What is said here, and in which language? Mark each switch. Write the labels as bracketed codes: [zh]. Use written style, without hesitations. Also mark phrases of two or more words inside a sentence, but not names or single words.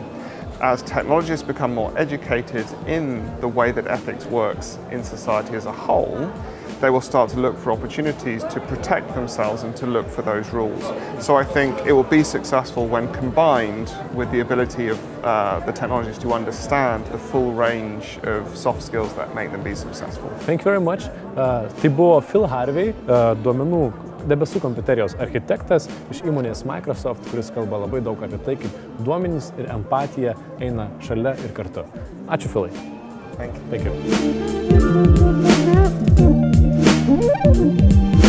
[en] As technologists become more educated in the way that ethics works in society as a whole, they will start to look for opportunities to protect themselves and to look for those rules. So I think it will be successful when combined with the ability of the technologists to understand the full range of soft skills that make them be successful. Thank you very much. [lt] Tai buvo Phil Harvey, duomenų debesų kompiuterijos architektas iš įmonės Microsoft, kuris kalba labai daug apie tai, kaip duomenys ir empatija eina šalia ir kartu. Ačiū, Philai. [en] Thank you. Thank you.